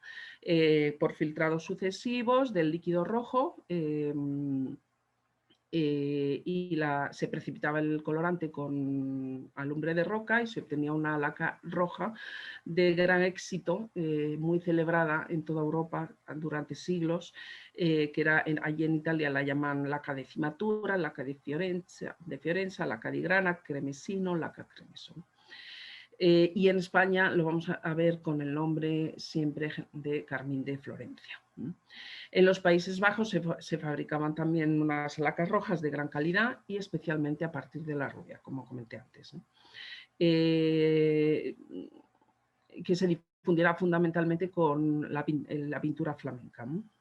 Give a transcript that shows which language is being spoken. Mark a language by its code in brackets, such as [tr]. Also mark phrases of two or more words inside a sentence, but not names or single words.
[es] Por filtrados sucesivos del líquido rojo, se precipitaba el colorante con alumbre de roca y se obtenía una laca roja de gran éxito, muy celebrada en toda Europa durante siglos, que era allí en Italia la llaman laca de cimatura, laca de Fiorenza, [it] laca di grana, [es] cremesino, laca cremeso. Y en España lo vamos a ver con el nombre siempre de carmín de Florencia. En los Países Bajos se fabricaban también unas lacas rojas de gran calidad y especialmente a partir de la rubia, como comenté antes, ¿no? Que se difundirá fundamentalmente con la pintura flamenca, ¿no?